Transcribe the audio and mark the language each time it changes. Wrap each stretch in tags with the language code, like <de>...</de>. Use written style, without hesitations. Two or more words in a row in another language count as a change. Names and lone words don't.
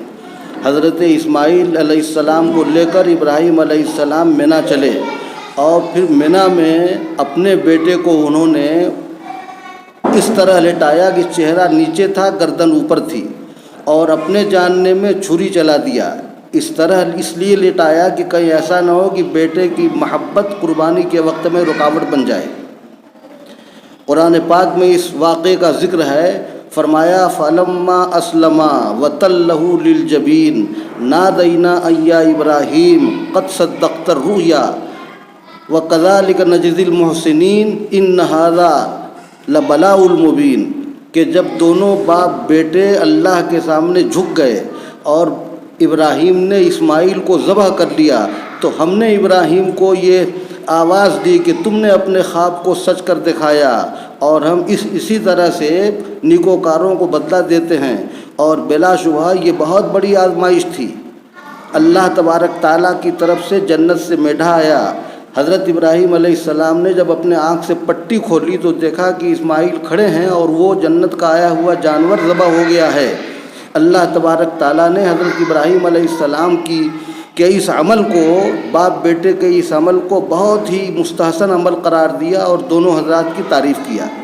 <ur>حضرت اسماعیل علیہ السلام کو لے کر ابراہیم علیہ السلام منیٰ چلے اور پھر منیٰ میں اپنے بیٹے کو انہوں نے اس طرح لٹایا کہ چہرہ نیچے تھا، گردن اوپر تھی، اور اپنے جاننے میں چھری چلا دیا. اس طرح اس لیے لٹایا کہ کہیں ایسا نہ ہو کہ بیٹے کی محبت قربانی کے وقت میں رکاوٹ بن جائے. قرآن پاک میں اس واقعے کا ذکر ہے.</ur> <ar>فرمایا فلما أسلما وتله للجبين نادينا أيا إبراهيم قد صدقت الرؤيا و كذلك نجزي المحسنين إن هذا لبلاء المبين,</ar> <ur>کہ جب دونوں باپ بیٹے اللہ کے سامنے جھک گئے اور ابراہیم نے اسماعیل کو ذبح کر لیا تو ہم نے ابراہیم کو یہ آواز دی کہ تم نے اپنے خواب کو سچ کر دکھایا اور ہم اسی طرح سے نیکوکاروں کو بدلہ دیتے ہیں. اور بلاشبہ یہ بہت بڑی آزمائش تھی. اللہ تبارک تعالیٰ کی طرف سے جنت سے مینڈھا آیا, حضرت ابراہیم علیہ السلام نے جب اپنے آنکھ سے پٹی کھولی تو دیکھا کہ اسماعیل کھڑے ہیں اور وہ جنت کا آیا ہوا جانور ذبح ہو گیا ہے۔ اللہ تبارک تعالیٰ نے حضرت ابراہیم علیہ السلام کے اس عمل کو، باپ بیٹے کے اس عمل کو بہت ہی مستحسن عمل قرار دیا اور دونوں حضرات کی تعریف کیا۔</ur>